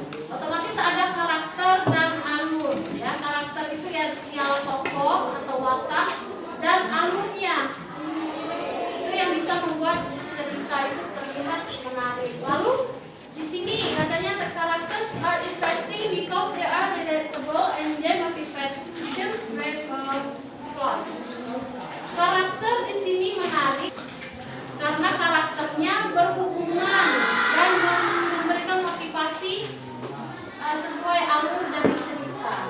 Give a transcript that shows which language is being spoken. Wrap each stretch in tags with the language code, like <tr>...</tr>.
<id>Otomatis ada karakter dan alur. Ya, karakter itu yang tokoh atau watak dan alurnya. Itu yang bisa membuat cerita itu terlihat menarik. Lalu di sini katanya</id> <en>the characters are interesting because they are relatable and their motivations drive plot.</en> <id>Karakter di sini menarik karena karakternya berhubungan dan memberikan motivasi sesuai alur dari cerita.</id>